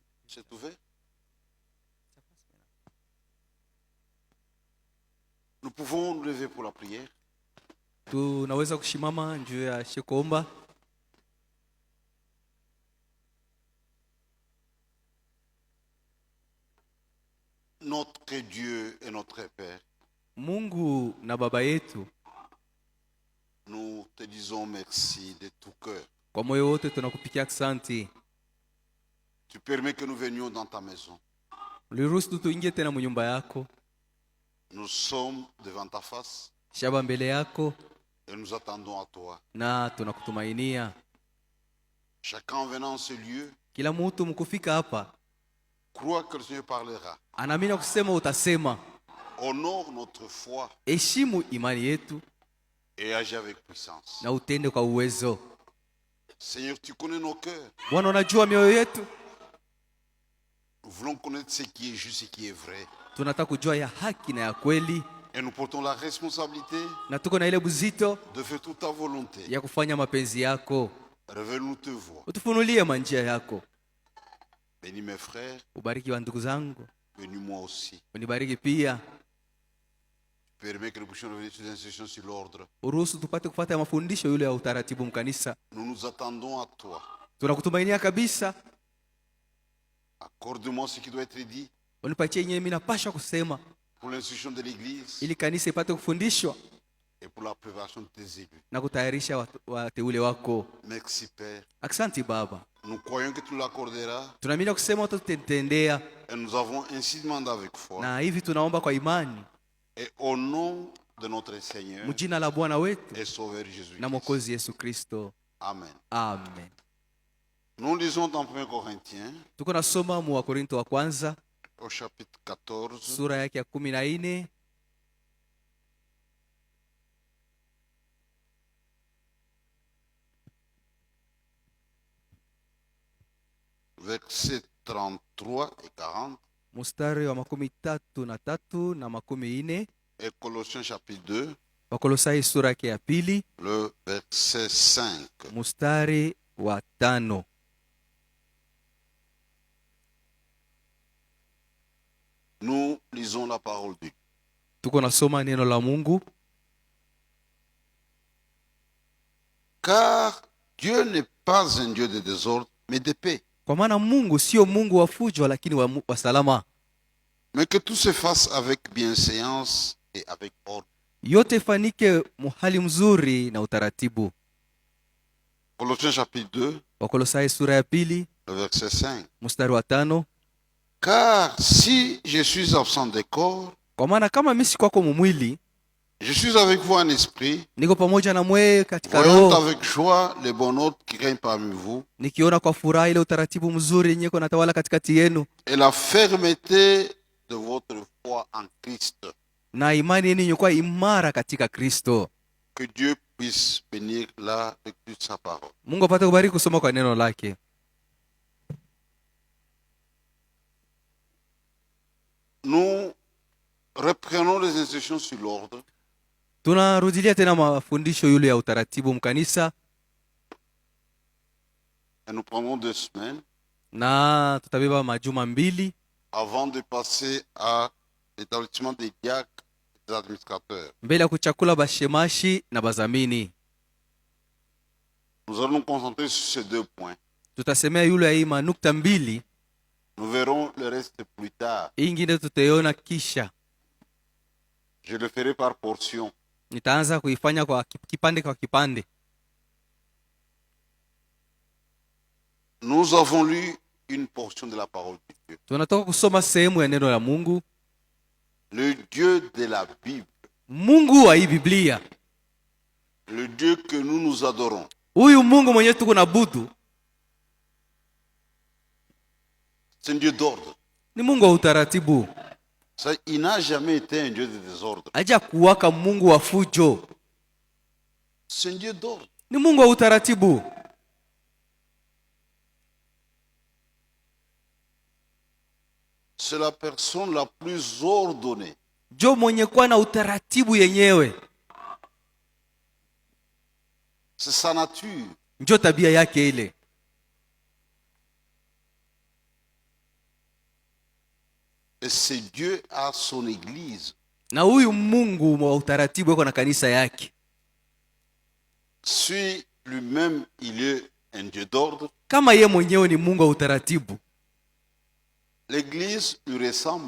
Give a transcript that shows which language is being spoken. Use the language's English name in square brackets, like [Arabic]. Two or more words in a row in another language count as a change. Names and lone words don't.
[French] C'est ouvert. Nous pouvons nous lever pour la prière. [Swahili] Tunaweza kushimama juu ya kuomba. [French] Notre Dieu et notre Père, [Swahili] Mungu na Baba yetu, [French] nous te disons merci de tout cœur. [Swahili] kwa moyo wote tunakupikia asante. [French] Tu permets que nous venions dans ta maison. [Swahili] Uliruhusu tuingie tena mnyumba yako. [French] Nous sommes devant ta face [Swahili] Shaba mbele yako [French] et nous attendons à toi. [Swahili] na tunakutumainia. [French] Chacun venant en ce lieu, [Swahili] Kila mtu mkufika hapa [French] crois que le Seigneur parlera. [Swahili] anaamini kusema utasema. [French] Honore notre foi [Swahili] Heshimu imani yetu [French] et agis avec puissance. [Swahili] na utende kwa uwezo. [French] Seigneur, tu connais nos cœurs. [Swahili] Bwana, unajua mioyo yetu. [French] Nous voulons connaître ce qui est juste et qui est vrai. [Swahili] Tunataka kujua ya haki na ya kweli, [French] Et nous portons la responsabilité [Swahili] na tuko na ile buzito [French] de faire toute ta volonté. [Swahili] ya kufanya mapenzi yako. [French] Révèle-nous te voix. [Swahili] Utufunulie manjia yako. [French] Bénis mes frères, [Swahili] Ubariki wa ndugu zangu, [French] bénis moi aussi. [Swahili] unibariki pia. [French] Permets que nous puissions revenir sur les instructions sur l'ordre. [Swahili] Uruhusu tupate kufuata mafundisho yule ya utaratibu mkanisa. [French] Nous nous attendons à toi. [Swahili] Tunakutumainia kabisa. [French] Accorde-moi ce qui doit être dit [Swahili] Unipatie yenyewe mimi napasha kusema [French] pour l'instruction de l'Église [Swahili] ili kanisa ipate kufundishwa [French] et pour la préparation de tes élus. [Swahili] na kutayarisha wateule wako. [French] Merci Père. [Swahili] Asante Baba. [French] Nous croyons que tu l'accorderas [Swahili] Tunaamini kusema utatutendea, [French] et nous avons ainsi demandé avec foi. [Swahili] na hivi tunaomba kwa imani [French] Et au nom de notre Seigneur [Swahili] mjina la Bwana wetu [French] et Sauveur [Swahili] na [French] Jésus-Christ. [Swahili] Mwokozi Yesu Kristo. [French] Amen. [Swahili] Amen. [French] Nous lisons dans 1 Corinthiens [Swahili] Tuko nasoma mu Wakorintho wa kwanza [French] au chapitre 14, [Swahili] sura yake ya 14 [French] versets 33 et 40, [Swahili] mstari wa 33 na 40, [French] et Colossiens chapitre 2, [Swahili] Wakolosai sura yake ya pili [French] le verset 5. [Swahili] mstari wa 5. [French] Nous lisons la parole de Dieu. [Swahili] Tuko nasoma neno la Mungu. [French] Car Dieu n'est pas un Dieu de désordre, mais de paix. [Swahili] Kwa maana Mungu sio Mungu wa fujo, lakini wa salama. [French] Mais que tout se fasse avec bienséance et avec ordre. [Swahili] Yote fanike muhali mzuri na utaratibu. [French] Colossiens chapitre 2, [Swahili] Wakolosai sura ya pili [French] le verset 5. [Swahili] mstari wa 5. [French] Car si je suis absent des corps, [Swahili] Kwa maana kama mimi si kwako mumwili, [French] je suis avec vous en esprit, [Swahili] niko pamoja na mwe katika [French] voyant [Swahili] roho, [French] avec joie les bons hôtes qui règnent parmi vous, [Swahili] nikiona kwa furaha ile utaratibu mzuri yenye iko natawala katikati yenu, [French] et la fermeté de votre foi en Christ. [Swahili] na imani yenu yenye imara katika Kristo. [French] Que Dieu puisse bénir la lecture de sa parole. [Swahili] Mungu apate kubariki kusoma kwa neno lake. [French] Nous reprenons les instructions sur l'ordre. [Swahili] Tunarudilia tena mafundisho yule ya utaratibu mkanisa, [French] Et nous prendrons 2 semaines [Swahili] na tutabeba majuma 2 [French] avant de passer à l'établissement des diacres et des administrateurs. [Swahili] mbele ya kuchakula bashemashi na bazamini. [French] Nous allons nous concentrer sur ces 2 points. [Swahili] Tutasemea yule ya hii manukta 2, [French] Nous verrons le reste plus tard. [Swahili] hii ingine tutaiona kisha. [French] Je le ferai par portion. [Swahili] Nitaanza kuifanya kwa kipande kwa kipande. [French] Nous avons lu une portion de la parole de Dieu. [Swahili] Tunatoka kusoma sehemu ya neno la Mungu. [French] Le Dieu de la Bible, [Swahili] Mungu wa hii Biblia, [French] le Dieu que nous adorons, [Swahili] huyu Mungu mwenyewe tuko naabudu, [French] c'est un Dieu d'ordre. [Swahili] ni Mungu wa utaratibu. [French] Ça, il n'a jamais été un Dieu de désordre. [Swahili] Haja kuwaka Mungu wa fujo. [French] C'est un Dieu d'ordre. [Swahili] Ni Mungu wa utaratibu. [French] C'est la personne la plus ordonnée. [Swahili] Jo mwenye kuwa na utaratibu yenyewe. [French] C'est sa nature. [Swahili] Njo tabia yake ile. [French] Et ce Dieu a son église. [Swahili] na huyu Mungu wa utaratibu yuko na kanisa yake. [French] Si lui-même il est un Dieu d'ordre, [Swahili] Kama ye mwenyewe ni Mungu wa utaratibu, [French] l'église lui ressemble.